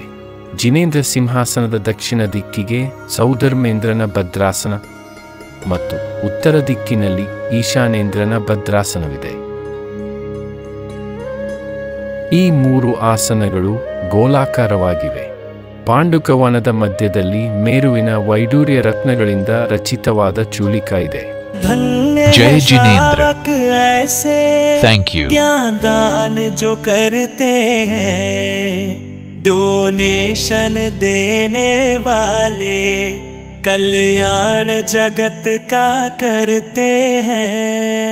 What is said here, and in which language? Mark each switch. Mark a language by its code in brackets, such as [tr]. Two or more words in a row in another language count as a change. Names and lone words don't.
[kn] ಜಿನೇಂದ್ರ ಸಿಂಹಾಸನದ ದಕ್ಷಿಣ ದಿಕ್ಕಿಗೆ ಸೌಧರ್ಮೇಂದ್ರನ ಭದ್ರಾಸನ ಮತ್ತು ಉತ್ತರ ದಿಕ್ಕಿನಲ್ಲಿ ಈಶಾನೇಂದ್ರನ ಭದ್ರಾಸನವಿದೆ. ಈ 3 ಆಸನಗಳು ಗೋಲಾಕಾರವಾಗಿವೆ. ಪಾಂಡುಕವನದ ಮಧ್ಯದಲ್ಲಿ ಮೇರುವಿನ ವೈಡೂರ್ಯ ರತ್ನಗಳಿಂದ ರಚಿತವಾದ ಚೂಲಿಕ ಇದೆ. [hi] धन्य जय है जिनेंद्र। शावक ऐसे [en] Thank you. [hi] ज्ञान दान जो करते हैं, डोनेशन देने वाले कल्याण जगत का करते हैं।